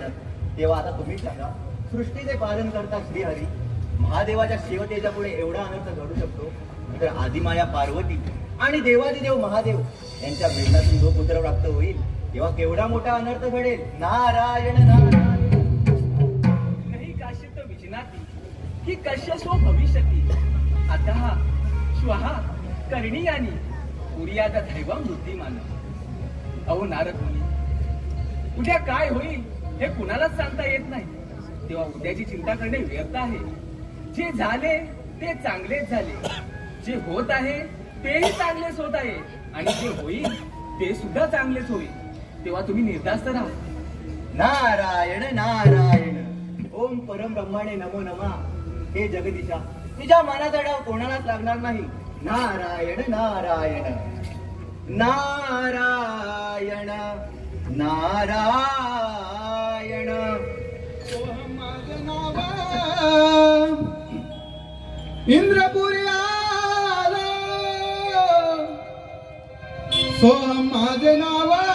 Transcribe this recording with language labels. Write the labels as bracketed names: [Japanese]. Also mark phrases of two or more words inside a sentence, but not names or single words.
[Marathi] तेव्हा आता तुम्ही सांगा, सृष्टीचे पालन करता श्रीहरी महादेवाच्या शिवतेच्या पुढे एवढा अनर्थ घडू शकतो, तर आदिमाया पार्वती आणि देवादिदेव महादेव यांच्या मिलनातून जो पुत्र प्राप्त होईल तेव्हा केवढा मोठा अनर्थ घडेल. नारायण नारायण. [Sanskrit] नाही काश्यत विजनाती ही कश्यस्व भविष्यती अतः श्वः करणीयानी कुर्यात दैवं बुद्धिमान. [Marathi] अहो नारद मुनी, उद्या काय होईल हे कुणालाच सांगता येत नाही. तेव्हा उद्याची चिंता करणे व्यर्थ आहे. जे झाले ते चांगलेच झाले, जे होत आहे तेही चांगलेच होत आहे आणि जे होईल ते सुद्धा चांगलेच होईल. तेव्हा तुम्ही निर्धास्त राहा. नारायण नारायण. [Sanskrit] ओम परम ब्रह्माणे नमो नमा. [Marathi] हे जगदीशा, तुझ्या मनाचा डाव कोणालाच लागणार नाही. नारायण नारायण. नारायण नारायण. इंद्रपुरी आला सोहम माझे नाव.